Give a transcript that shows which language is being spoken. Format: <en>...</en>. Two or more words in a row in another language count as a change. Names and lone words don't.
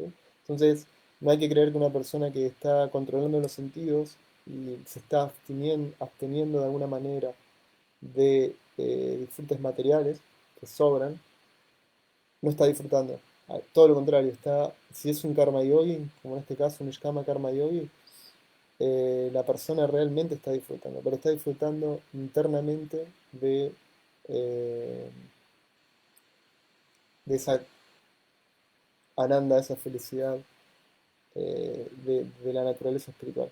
<es>Entonces, no hay que creer que una persona que está controlando los sentidos y se está absteniendo de alguna manera de disfrutes materiales que sobran, no está disfrutando. Todo lo contrario, si es un</es> <sa>karma yogi,</sa> <es>como en este caso un</es> <sa>Nishkama karma yogi,</sa> <es>la persona realmente está disfrutando, pero está disfrutando internamente eh, de esa ananda, esa felicidad de la naturaleza espiritual.</es>